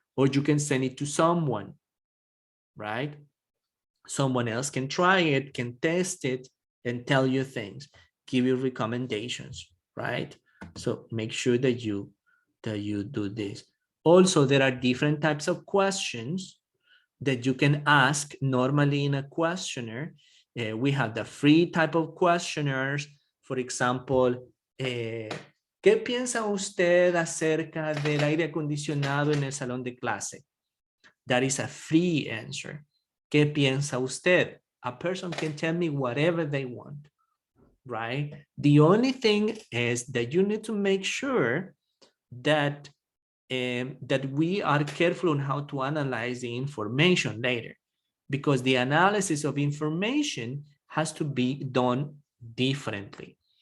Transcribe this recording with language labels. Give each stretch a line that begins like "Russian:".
English: Or you can send it to someone, right? Someone else can try it, can test it, and tell you things, give you recommendations, right? So make sure that you do this. Also, there are different types of questions that you can ask normally in a questionnaire. We have the free type of questionnaires. For example,
Spanish: ¿qué piensa usted acerca del aire acondicionado en el salón de clase?
English: That is a free answer.
Spanish: ¿Qué piensa usted?
English: A person can tell me whatever they want, right? The only thing is that you need to make sure that that we are careful on how to analyze the information later, because the analysis of information has to be done differently.